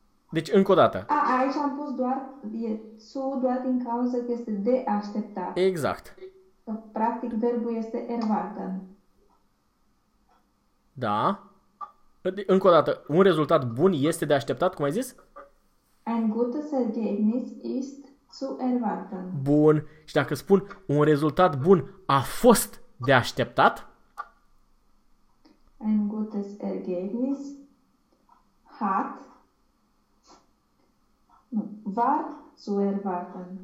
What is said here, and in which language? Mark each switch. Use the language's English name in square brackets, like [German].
[Romanian] Deci încă o dată. Aici am pus doar din cauza că este de așteptat. Exact. Practic verbul este erwarten. Da. Încă o dată, un rezultat bun este de așteptat, cum ai zis? [German] Ein gutes Ergebnis ist zu erwarten. [Romanian] Bun. Și dacă spun un rezultat bun a fost de așteptat? [German] ein gutes Ergebnis hat, war zu erwarten.